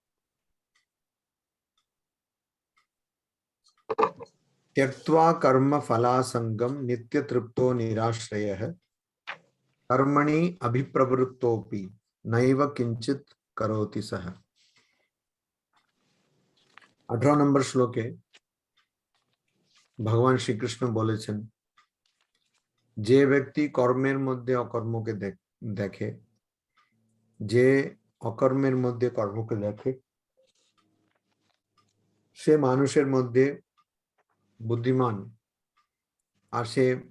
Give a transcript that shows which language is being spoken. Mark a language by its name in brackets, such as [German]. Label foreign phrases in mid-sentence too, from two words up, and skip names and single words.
[Sanskrit] त्यक्त्वा कर्म फलासंगम नित्य तृप्तो निराश्रयः कर्मणि अभिप्रवृत्तोपि नैव किंचित करोति सः। [Bangla] 18 নম্বর শ্লোকে ভগবান শ্রী কৃষ্ণ বলেছেন যে ব্যক্তি কর্মের মধ্যে অকর্মকে দেখে, যে অকর্মের মধ্যে কর্মকে দেখে, সে মানুষের মধ্যে বুদ্ধিমান, আর সে